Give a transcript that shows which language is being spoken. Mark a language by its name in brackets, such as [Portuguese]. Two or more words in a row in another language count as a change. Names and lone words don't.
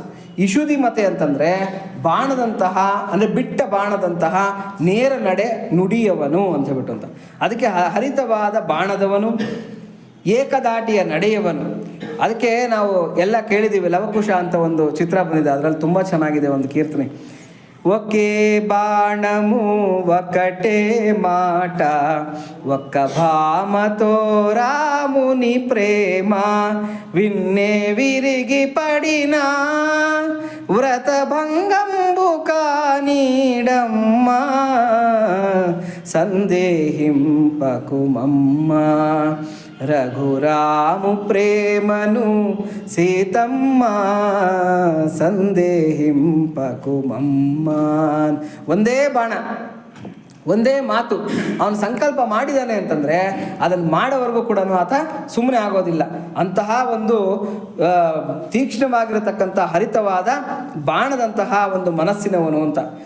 [Kannada] ಇಶುದಿ ಮತೆ ಅಂತಂದರೆ ಬಾಣದಂತಹ, ಅಂದರೆ ಬಿಟ್ಟ ಬಾಣದಂತಹ ನೇರ ನಡೆ ನುಡಿಯವನು ಅಂತ ಹೇಳ್ಬಿಟ್ಟು ಅಂತ. ಅದಕ್ಕೆ ಹರಿತವಾದ ಬಾಣದವನು, ಏಕದಾಟಿಯ ನಡೆಯವನು. ಅದಕ್ಕೆ ನಾವು ಎಲ್ಲ ಕೇಳಿದ್ದೀವಿ, ಲವಕುಶ ಅಂತ ಒಂದು ಚಿತ್ರ ಬಂದಿದೆ, ಅದರಲ್ಲಿ ತುಂಬ ಚೆನ್ನಾಗಿದೆ ಒಂದು ಕೀರ್ತನೆ. [Telugu] ఒకే బాణము ఒకటే మాట, ఒక్క భామతో రాముని ప్రేమ, విన్నే విరిగి పడినా వ్రతభంగంబు కానీడమ్మా, సందేహింపకుమమ్మా, రఘురాము ప్రేమను సీతమ్మ, ಸಂದೇಹಿಂಪಕುಮಮ್ಮ. [Kannada] ಒಂದೇ ಬಾಣ, ಒಂದೇ ಮಾತು. ಅವನು ಸಂಕಲ್ಪ ಮಾಡಿದ್ದಾನೆ ಅಂತಂದರೆ ಅದನ್ನು ಮಾಡೋವರೆಗೂ ಕೂಡ ಆತ ಸುಮ್ಮನೆ ಆಗೋದಿಲ್ಲ. ಅಂತಹ ಒಂದು ತೀಕ್ಷ್ಣವಾಗಿರತಕ್ಕಂಥ ಹರಿತವಾದ ಬಾಣದಂತಹ ಒಂದು ಮನಸ್ಸಿನವನು ಅಂತ.